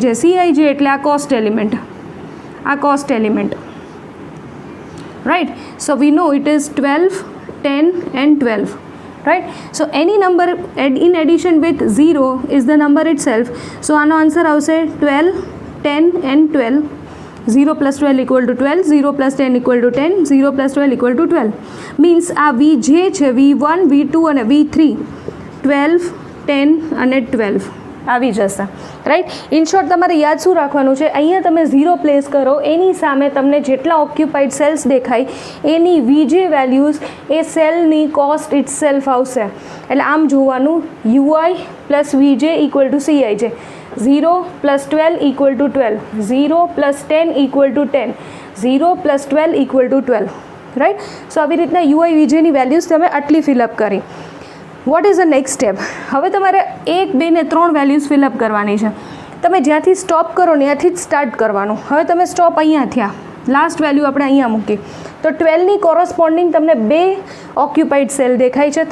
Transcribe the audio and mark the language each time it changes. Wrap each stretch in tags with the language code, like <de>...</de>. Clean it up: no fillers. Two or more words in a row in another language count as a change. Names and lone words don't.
<gu>CIJ એટલે આ કોસ્ટ એલિમેન્ટ, આ કોસ્ટ એલિમેન્ટ, રાઈટ.</gu> <en>So we know it is 12, 10 and 12, right. So any number in addition with 0 is the number itself.</en> <gu>સો આનો આન્સર આવશે 12, 10 એન્ડ 12.</gu> <en>0 plus 12 equal to 12, 0 plus 10 equal to 10, 0 plus 12 equal to 12.</en> <gu>Means આ VJ છે, V1, V2 અને V3 12, 10 અને 12 આવી જશે, રાઈટ.</gu> <en>in short</en> <gu>તમારે યાદ શું રાખવાનું છે? અહીંયા તમે 0 પ્લેસ કરો, એની સામે તમને જેટલા ઓક્યુપાઈડ સેલ્સ દેખાય એની VJ વેલ્યુઝ એ સેલની કોસ્ટ ઇટ સેલ્ફ આવશે. એટલે આમ જોવાનું</gu> <en>UI plus VJ equal to CIJ. 0 plus 12 equal to 12, 0 plus 10 equal to 10, 0 plus 12 equal to 12, right.</en> <gu>So આવી રીતના UI VJ ની વેલ્યુઝ તમે આટલી ફિલઅપ કરી.</gu> <en>What is the next step?</en> <gu>હવે તમારે 1, 2 ને 3 વેલ્યુઝ ફિલઅપ કરવાની છે. તમે જ્યાંથી સ્ટોપ કરો ને ત્યાંથી જ સ્ટાર્ટ કરવાનું. હવે તમે સ્ટોપ અહીંયા થયા, લાસ્ટ વેલ્યુ આપણે અહીંયા મૂકી, તો 12ની કોરસ્પોન્ડિંગ તમને 2 ઓક્યુપાઈડ સેલ દેખાય છે.</gu>